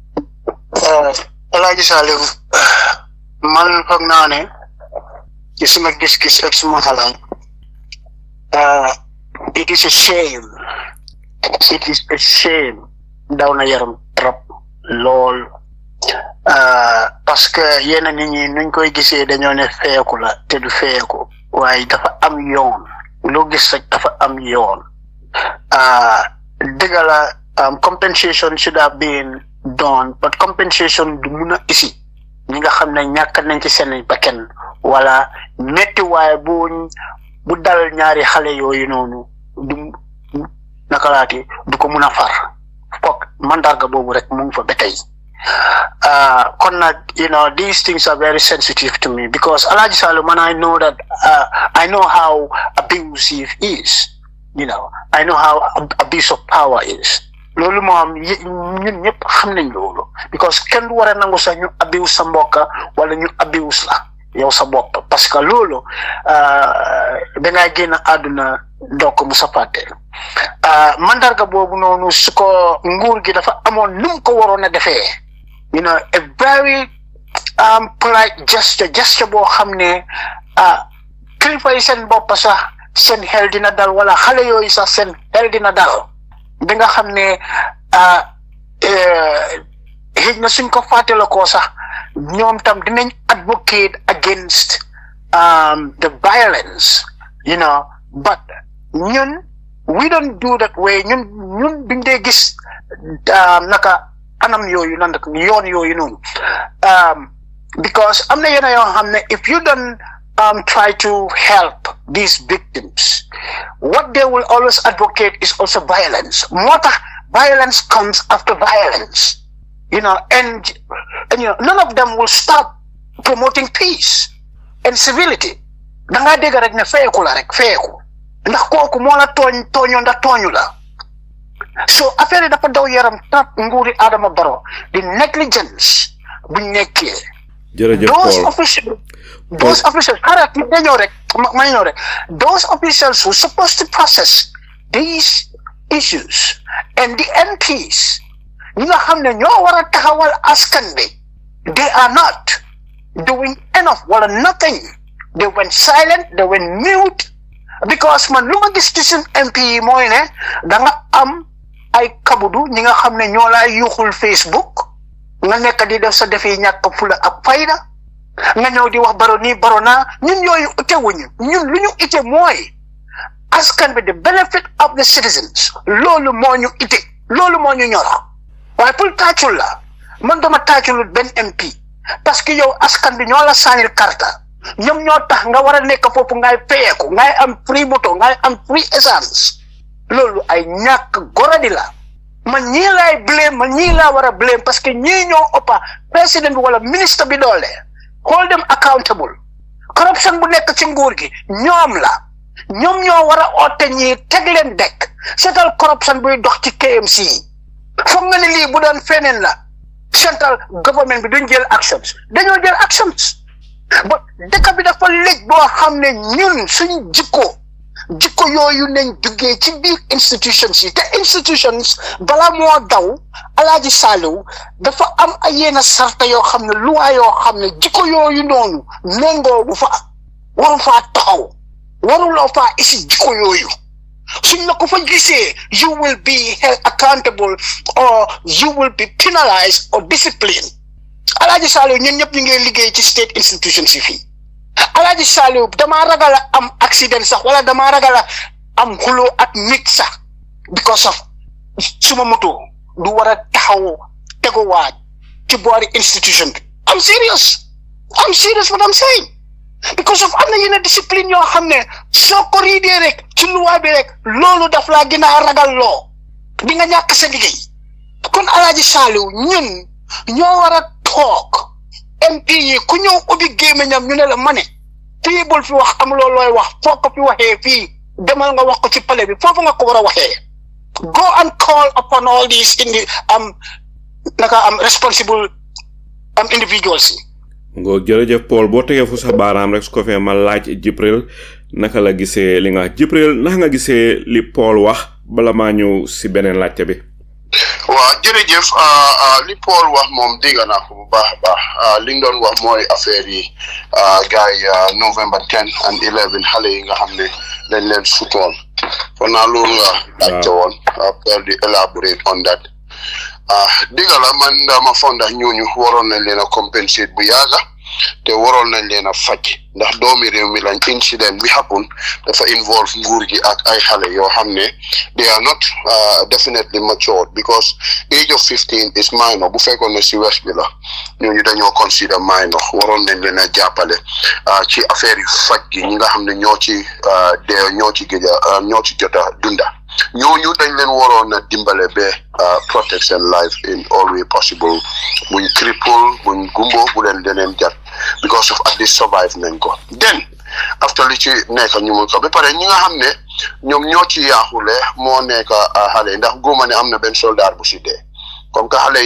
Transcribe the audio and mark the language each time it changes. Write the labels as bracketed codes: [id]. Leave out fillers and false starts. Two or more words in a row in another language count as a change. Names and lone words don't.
[wo] Alaaji Saliou man foog naa ne ci suma gis-gis ak suma xalaat [en] it is a shame [wo] daw na yaram trop lool [fr] parce que [wo] yenn nit ñi nuñ koy gisee dañoo ne feeku la te du feeku waaye dafa am yoon loo gis rek dafa am yoon dëgg la [en] compensation should have been done but compensation [wo] du mun a isi ñi nga xam ne ñàkk nañ ci seen bakkan wala metti waaye bu dal ñaari xale yooyu noonu du nakalaati du ko mun a far foog mandarga boobu rek mu ngi fa ba tey kon nag [en] these things are very sensitive to me because Alhaji Salum, man, I know that I know how abusive is, I know how abuse of power is. [wo] Loolu moom ñun ñëpp xam nañ loolu because kenn du war a nangu sax ñu abuse sa mbokk wala ñu abuse la yow sa bopp [fr] parce que [wo] loolu dangay génn àdduna doo ko musa fàtte mandarga boobu noonu su ko nguur gi dafa amoon nu mu ko waroon a defee [en] a very polite gesture [wo] boo xam ne kilifa yi seen bopp sax seen xel dina dal wala xale yooyu sax seen xel dina dal da nga xam ne xëy na suñ ko fàttale ko sax ñoom tam dinañ [en] advocate against the violence but [wo] ñun [en] we don't do that way [wo] ñun duñ dee gis naka anam yooyu nan rek yoon yooyu noonu because am na yenn yoo xam ne [en] if you don't try to help these victims, what they will always advocate is also violence. Violence comes after violence, and none of them will stop promoting peace and civility. [wo] Danga dega rek ne feeku la rek feeku ndax kooku moo la tooño ndax tooñu la so affaire dafa daw yaram trop nguuri Adama Barrow di negligence buñ nekkee [en] those officials those officials who supposed to process these issues and the MPs [wo] ñi nga xam ne ñoo war a taxawal askan bi [en] they are not doing enough [wo] wala nothing. [en] They went silent, they went mute because [wo] man lu ma gis ci suñ MP yi mooy ne da nga am ay kabudu ñi nga xam ne ñoo lay yuuxul Facebook nga nekk di def sa defee ñàkk fula ak fayda nga ñëw di wax baro nii baro naa ñun yooyu ite wuñu ñun lu ñu ite mooy askan bi [en] the benefit of the citizens [wo] loolu moo ñu ite loolu moo ñu ñor waaye pour tàccul la man dama tàcculut benn MP parce que yow askan bi ñoo la saanil karta ñoom ñoo tax nga war a nekk foofu ngay fayeeku ngay am free moto ngay am free essence loolu ay ñàkk goradi la man ñii laay blame man ñii laa war a blame parce que ñii ñoo ëppa président bi wala ministre bi doole [en] hold them accountable corruption [wo] bu nekk ci nguur gi ñoom la ñoom ñoo war a oote ñii teg leen dekk seetal corruption buy dox ci KMC foog nga ne lii bu doon feneen la [en] central government [wo] bi duñ jël actions dañoo jël actions ba dëkk bi dafa léegi boo xam ne ñun suñ jikko yooyu nañ duggee ci biir institutions yi te institutions bala moo daw Alaaji Saliou dafa am ay yenn sarta yoo xam ne luwaa yoo xam ne jikko yooyu noonu méngoo bu fa waru faa taxaw waruloo faa isi jikko yooyu suñ la ko fa gisee [en] you will be held accountable or you will be penalized or disciplined. [wo] Alaaji Saliou ñun ñëpp ñu ngi liggéey ci [en] state institutions [wo] yi fii Alaaji Saliou damaa ragal a am accident sax wala damaa ragal a am xuloo ak nit sax [en] because of [wo] suma moto du war a taxaw teguwaat ci boori institution bi [en] I'm serious what I'm saying because of [wo] am na yenn discipline yoo xam ne soo ko riidee rek ci luwaa bi rek loolu daf laa gën a ragal loo di nga ñàkk sa liggéey kon Alaaji Saliou ñun ñoo war a toog MP yi ku ñëw ubbi gémmiñam ñu ne la ma ne fii bul fi wax amuloo looy wax foo ko fi waxee fii demal nga wax ko ci palais bi foofu nga ko war a waxee [en] go and call upon all these responsible individuals [wo] yi. ngoo jërëjëf Paul boo tegee fu sa baaraam rek su ko fee ma laaj Jibril naka la gisee li nga Jibril naka nga gisee li Paul wax bala maa ñëw si beneen laajte bi. waaw jërëjëf li Paul wax moom dégg naa ko bu baax a baax li nga doon wax mooy affaire yi gars yi [en] November 10 and 11 [wo] xale yi nga xam ne dañ leen sutoon kon naa loolu nga laajte woon Paul di [en] elaborate on that [wo] dégg la man dama foog ndax ñooñu waroon nañ leen a compensate bu yàgga te waroon nañ leen a faj ndax doomi réew mi lañ incident bi happen dafa involve nguur gi ak ay xale yoo xam ne [en] they are not definitely matured because age of 15 is minor [wo] bu fekkoon ne si west bi la ñooñu dañoo [en] consider minor [wo] waroon nañ leen a jàppale ci affaire yi faj gi ñi nga xam ne ñoo ci jot a dunda ñooñu dañ leen waroon a dimbale ba protect seen [en] life in all way possible [wo] buñ cripple buñ gumbo bu leen deneen jat [en] because of at least survive [wo] nañ ko then after li ci nekk ñu mun ko ba pare ñi nga xam ne ñoom ñoo ci yaaxule moo nekk xale ndax góoma ne am na benn soldat bu si dee [fr] comme que [wo] xale yi